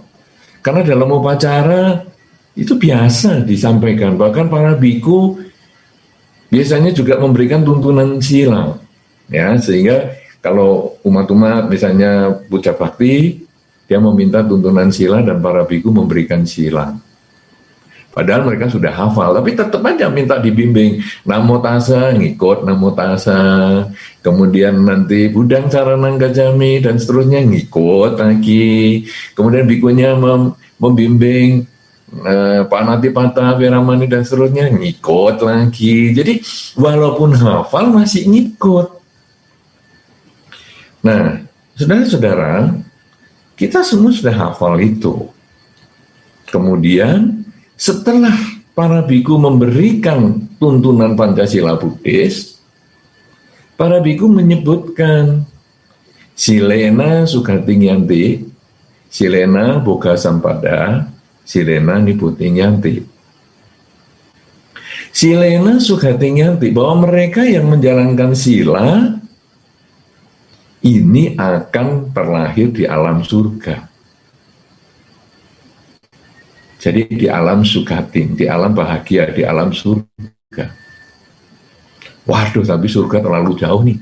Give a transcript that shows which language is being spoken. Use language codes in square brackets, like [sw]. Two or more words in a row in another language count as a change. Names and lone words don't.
[id] Karena dalam upacara itu biasa disampaikan, bahkan para biku biasanya juga memberikan tuntunan sila, ya, sehingga kalau umat-umat misalnya puja bakti, dia meminta tuntunan sila dan para biku memberikan sila. Padahal mereka sudah hafal, tapi tetap aja minta dibimbing. [pi] Namo tassa, [id] ngikut [pi] namo tassa. [id] Kemudian nanti [pi] budang saranang gacami [id] dan seterusnya ngikut lagi. Kemudian bikunya membimbing [pi] panati pata veramani [id] dan seterusnya ngikut lagi. Jadi walaupun hafal masih ngikut. Nah, saudara-saudara, kita semua sudah hafal itu. Kemudian setelah para biku memberikan tuntunan Pancasila Buddhis, para biku menyebutkan [pi] silena sugatingyanti, silena boga sampada, silena niputingyanti. Silena sugatingyanti, [id] bahwa mereka yang menjalankan sila ini akan terlahir di alam surga. Jadi di alam sugating, di alam bahagia, di alam surga. Waduh, tapi surga terlalu jauh nih.